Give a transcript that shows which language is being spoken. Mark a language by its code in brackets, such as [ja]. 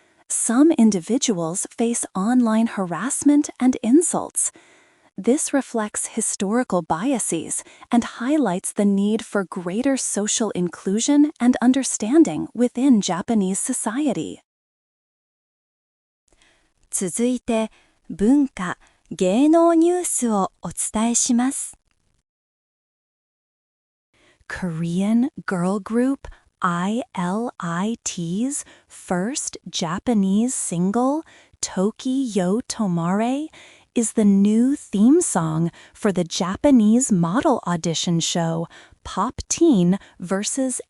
[en] Some individuals face online harassment and insults. This reflects historical biases and highlights the need for greater social inclusion and understanding within Japanese society. [ja] 続いて、文化・芸能ニュースをお伝えします。 [en] Korean girl group ILIT's first Japanese single, Toki Yo Tomare, is the new theme song for the Japanese model audition show Pop Teen vs.